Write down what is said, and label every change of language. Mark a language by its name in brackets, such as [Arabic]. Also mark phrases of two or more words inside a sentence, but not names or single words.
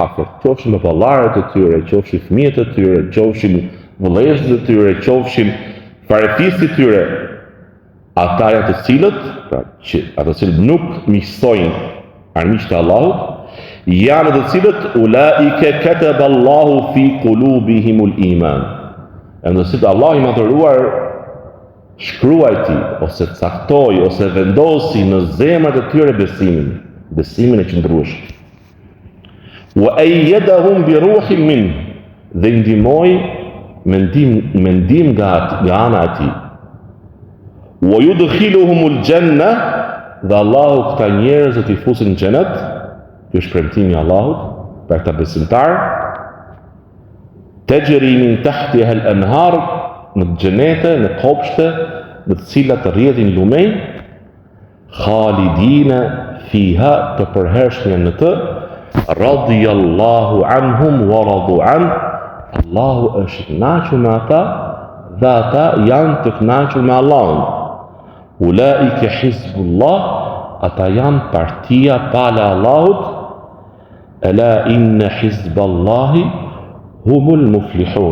[Albanian] afërt, qofshin me vallarët e tyre, qofshin fëmijët e tyre, qofshin vëllezërit e tyre, qofshin farefistë e tyre, ata janë të cilët, pra që ata të cilët nuk miqësojnë armiqtë e Allahut, janë të cilët [Arabic] أولئك كتب الله في قلوبهم الإيمان. [Albanian] Janë të cilët Allah i madhëruar shkruajti, ose caktoi, ose vendosi në zemrat e tyre besimin e qëndrueshëm. [Arabic] وأيدهم بروح من, [Albanian] dhe ndihmoi me ndim nga ana e tij. [Arabic] ويدخلهم الجنة, [Albanian] dhe Allahu këta njerëz do t'i fusin në xhenet, ky është premtimi i Allahut për këta besimtar. [Arabic] تجري من تحتها الأنهار, [Albanian] në xhenete, në kopshte, në të cilat rrjedhin lumej, [Arabic] خالدين فيها, [Albanian] të përhershme në të, [Arabic] رضي الله عنهم ورضوا عن, [Albanian] Allahu është i kënaqur me ata dhe ata janë të kënaqur me Allahun. [Arabic] أولئك حزب الله, [Albanian] ata janë partia pale Allahut. [Arabic] ألا إن حزب الله هم المفلحون.